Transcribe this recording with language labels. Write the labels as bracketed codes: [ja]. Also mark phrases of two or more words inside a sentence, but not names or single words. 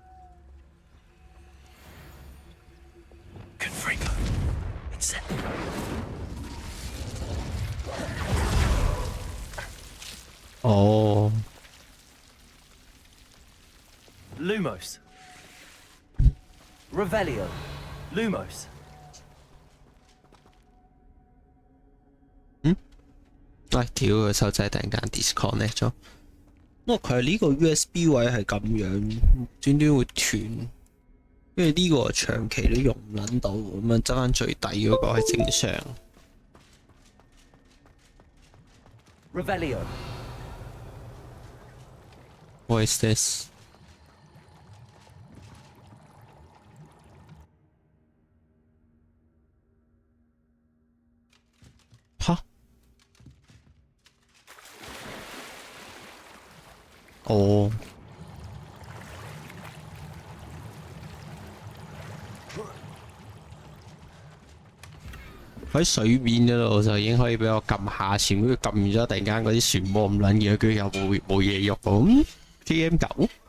[yue] Confringo. Incendio. Oh. Lumos. Revelio. Lumos. 喂，屌個手仔突然間 disconnect 咗。哦，佢係呢個 USB 位係咁樣，端端會斷，因為呢個長期都用唔撚到，咁樣執翻最底嗰個係正常。 Revelio. [en] What is this? [yue] 吓？哦。喺水面嗰度就已經可以俾我撳下潛，跟住撳完咗，突然間嗰啲漩渦咁撚嘢，跟住又冇嘢喐咁。TM9？